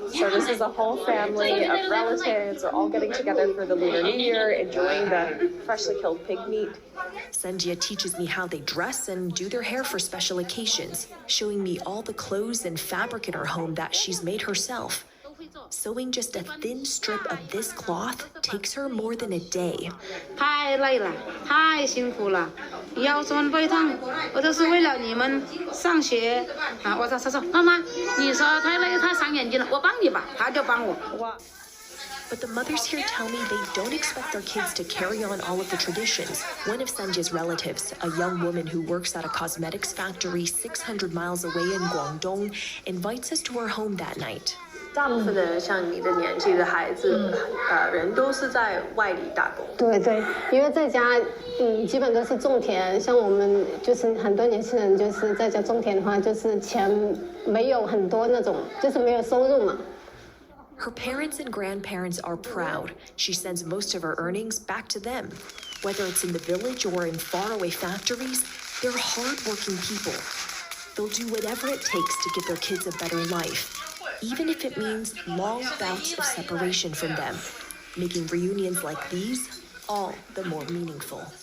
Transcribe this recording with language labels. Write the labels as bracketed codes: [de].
[en] So this is a whole family of relatives are all getting together for the Lunar New Year, enjoying the freshly killed pig meat. Sanjia teaches me how they dress and do their hair for special occasions, showing me all the clothes and fabric in her home that she's made herself. Sewing just a thin strip of this cloth takes her more than a day. [zh] 太累了，太辛苦了，腰酸背痛，我都是为了你们上学啊！我说妈妈，你说太累太伤眼睛了，我帮你吧，他就帮我。 [en] But the mothers here tell me they don't expect their kids to carry on all of the traditions. One of Sanjia's relatives, a young woman who works at a cosmetics factory 600 miles away in Guangdong, invites us to her home that night. [zh] 大部分的像你的年纪的孩子，人都是在外里打工。对对，因为在家，基本都是种田。像我们就是很多年轻人就是在家种田的话，就是钱没有很多那种，就是没有收入嘛。 [en] Her parents and grandparents are proud. She sends most of her earnings back to them. Whether it's in the village or in faraway factories, they're hardworking people. They'll do whatever it takes to give their kids a better life, even if it means long bouts of separation from them, making reunions like these all the more meaningful.